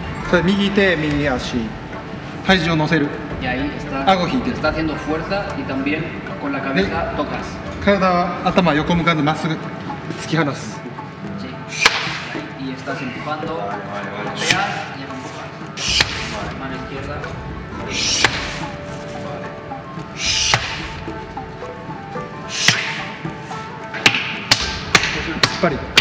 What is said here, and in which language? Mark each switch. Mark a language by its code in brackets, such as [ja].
[ja] それ右手右足、体重を乗せる。 [es] Y ahí está, Hago hit. está haciendo fuerza y también con la cabeza tocas. [ja] 体は頭横向かずまっすぐ突き放す。 [es] Sí. Ahí, y estás empujando, golpeas y empujas. Mano izquierda. Pari.